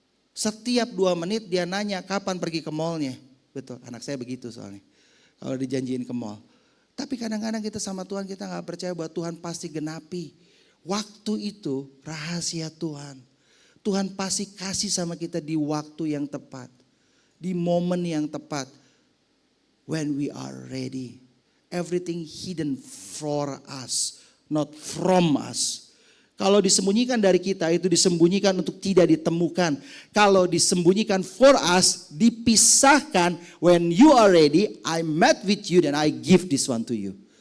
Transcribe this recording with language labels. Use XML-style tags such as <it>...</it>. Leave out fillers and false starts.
<id>Setiap 2 menit dia nanya kapan pergi ke mallnya. Betul, anak saya begitu soalnya. Kalau dijanjiin ke mall. Tapi kadang-kadang kita sama Tuhan kita gak percaya bahwa Tuhan pasti genapi. Waktu itu rahasia Tuhan. Tuhan pasti kasih sama kita di waktu yang tepat. Di momen yang tepat.</id> <en>When we are ready. Everything hidden for us, not from us.</en> <id>Kalau disembunyikan dari kita itu disembunyikan untuk tidak ditemukan. Kalau disembunyikan</id> <en>for us,</en> <id>dipisahkan.</id> <en>When you are ready, I met with you and I give this one to you.</en>